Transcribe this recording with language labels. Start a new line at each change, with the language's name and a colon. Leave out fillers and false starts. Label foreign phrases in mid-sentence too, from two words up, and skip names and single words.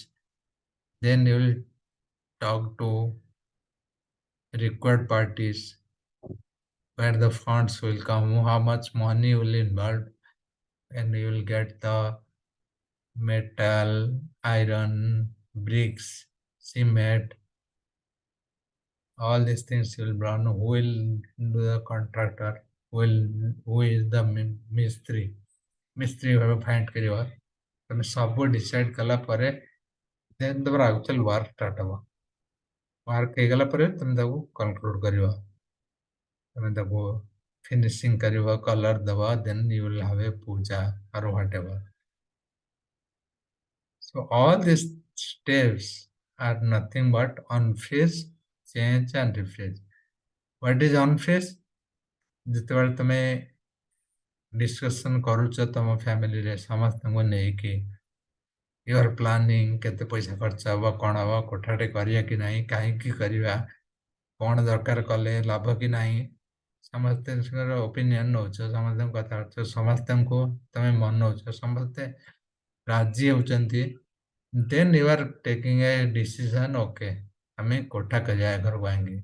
English: Then you will talk to required parties, where the funds will come, how much money will involve, and you will get the metal, iron, bricks, cement, all these things will run. Who will do the contractor? Who is the mistri? Mistri ଭାବେ find କରିବ.
Odia: ତମେ ସବୁ decide କଲା ପରେ then ତମର
English: actual work start
Odia: ହବ. Work ହେଇଗଲା ପରେ ତମେ ତାକୁ conclude କରିବ. ତମେ ତାକୁ finishing କରିବ, color ଦବ,
English: then you will have a puja or whatever. So all these steps are nothing but unfreeze, change and refresh. What is unfreeze?
Odia: ଯେତେବେଳେ ତମେ ଡିସ୍କସନ୍ କରୁଛ ତମ ଫ୍ୟାମିଲିରେ ସମସ୍ତଙ୍କୁ ନେଇକି,
English: you are planning
Odia: କେତେ ପଇସା ଖର୍ଚ୍ଚ ହବ, କ'ଣ ହବ, କୋଠାଟେ କରିବା କି ନାହିଁ, କାହିଁକି କରିବା, କ'ଣ ଦରକାର କଲେ ଲାଭ କି ନାହିଁ, ସମସ୍ତଙ୍କର ଓପିନିଅନ୍ ନେଉଛ, ସମସ୍ତଙ୍କ କଥା ହଉଛ, ସମସ୍ତଙ୍କୁ ତମେ ମନଉଛ, ସମସ୍ତେ ରାଜି ହେଉଛନ୍ତି,
English: then you are taking a decision, okay
Odia: ଆମେ କୋଠା କରିବା ଘରକୁ ଆଣିକି.